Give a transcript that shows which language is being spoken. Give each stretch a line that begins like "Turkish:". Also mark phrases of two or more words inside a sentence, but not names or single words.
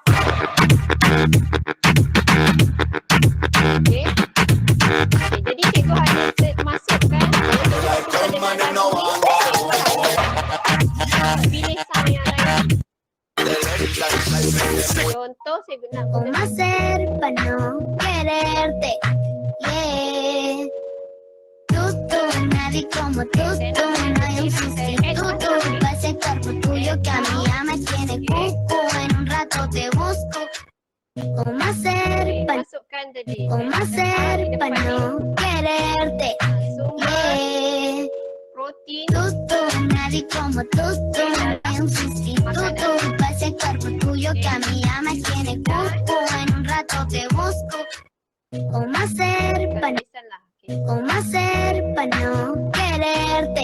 Malay: Okay. Okay, jadi cikgu hanya masukkan, kalau cikgu dengan lagu ni, cikgu hanya pilih sound yang lain. Contoh saya guna
Spanish: ¿Cómo hacer para no quererte? Yeah. Tú, nadie como tú, no hay un sustituto. Pa' ese cuerpo tuyo que a mí ya me tiene cuco. En un rato te busco. ¿Cómo hacer para
Malay: masukkan tadi.
Spanish: no quererte? Yeah. Protein. Tú, nadie como tú, no hay un sustituto. Pa' ese cuerpo tuyo que a mí ya me tiene cuco. En un rato te busco. ¿Cómo hacer para no quererte?